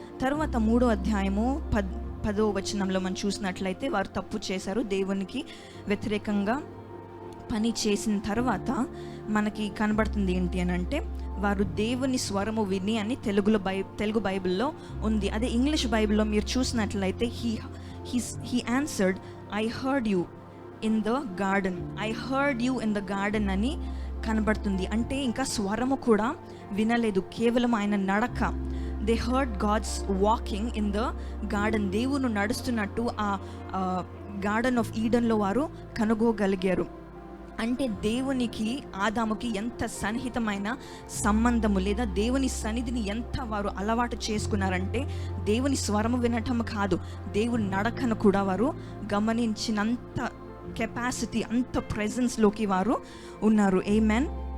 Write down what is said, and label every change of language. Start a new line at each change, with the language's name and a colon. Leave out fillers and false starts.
Telugu: తర్వాత 3వ అధ్యాయము 10వ వచనంలో మనం చూసినట్లయితే, వారు తప్పు చేశారు, దేవునికి వ్యతిరేకంగా పని చేసిన తర్వాత మనకి కనబడుతుంది ఏంటి అని అంటే, వారు దేవుని స్వరము విని అని తెలుగు బైబిల్లో ఉంది. అదే ఇంగ్లీష్ బైబిల్లో మీరు చూసినట్లయితే
English: he answered, I heard you in the garden. I heard you in the garden
Telugu: అని కనబడుతుంది. అంటే ఇంకా స్వరము కూడా వినలేదు, కేవలం ఆయన నడక.
English: They heard gods walking in the garden.
Telugu: దేవుడు నడుస్తున్నట్టు ఆ గార్డెన్ ఆఫ్ ఈడెన్లో వారు కనుగోగలిగారు. అంటే దేవునికి ఆదాముకి ఎంత సన్నిహితమైన సంబంధము, లేదా దేవుని సన్నిధిని ఎంత వారు అలవాటు చేసుకున్నారంటే దేవుని స్వరము వినటం కాదు, దేవుని నడకను కూడా వారు గమనించినంత కెపాసిటీ, అంత ప్రెజెన్స్లోకి వారు ఉన్నారు. ఆమేన్.